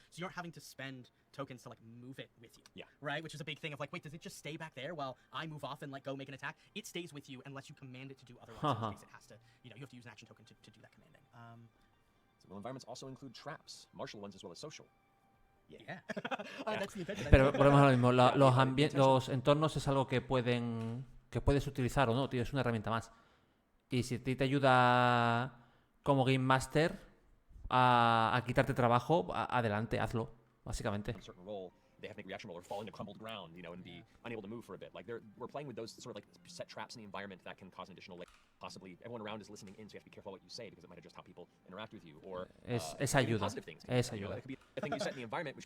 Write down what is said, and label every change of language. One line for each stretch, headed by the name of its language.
English: So you aren't having to spend tokens to like move it with you. Yeah. Right? Which is a big thing of like, wait, does it just stay back there while I move off and like go make an attack? It stays with you unless you command it to do otherwise. In case it has to, you have to use an action token to do that commanding. Civil environments also include traps, martial ones as well as social. Yeah. That's the intention.
Spanish: pero volvemos a lo mismo. Los entornos es algo que puedes utilizar o no, tío, es una herramienta más. Y si a ti te ayuda como Game Master a quitarte trabajo, adelante, hazlo, básicamente.
English: A certain role, they have to make a reaction roll or fall into crumbled ground, and be unable to move for a bit. Like we're playing with those sort of like set traps in the environment that can cause an additional layer. Possibly everyone around is listening in, so you have to be careful what you say because it might adjust how people interact with you. Or
Spanish: Es ayuda.
English: positive things.
Spanish: Es ayuda.
English: That could be a thing you set in the environment, which